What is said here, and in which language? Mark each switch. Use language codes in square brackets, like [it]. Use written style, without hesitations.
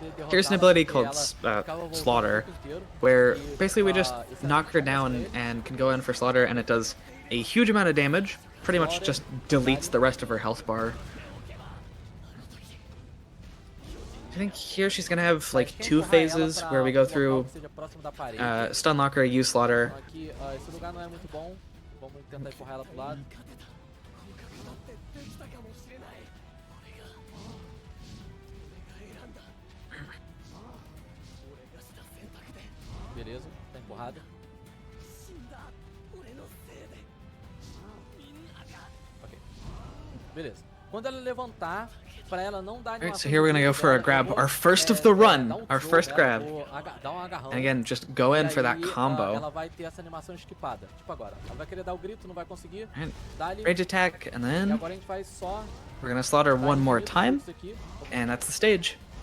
[en] Here's an ability called Slaughter, where basically we just knock her down and can go in for Slaughter, and it does a huge amount of damage. Pretty much just deletes the rest of her health bar. I think here she's gonna have like 2 phases where we go through stun locker, use Slaughter. [pt] Aqui, esse lugar não é muito bom. Vamos tentar empurrar ela pro lado. Beleza, tá empurrada. Ok. Beleza. Quando ela levantar, pra ela não dar [en] Alright, so here we're gonna go for a grab, our first of the run, our first grab. And again, just go in for that combo. [pt] Ela vai ter essa animação esquipada. Tipo agora. Ela vai querer dar o grito, não vai conseguir. Dá-lhe. [en] Rage attack, and [pt] E [en] then [pt] agora a gente vai só. [en] we're gonna slaughter one more time, and that's the stage.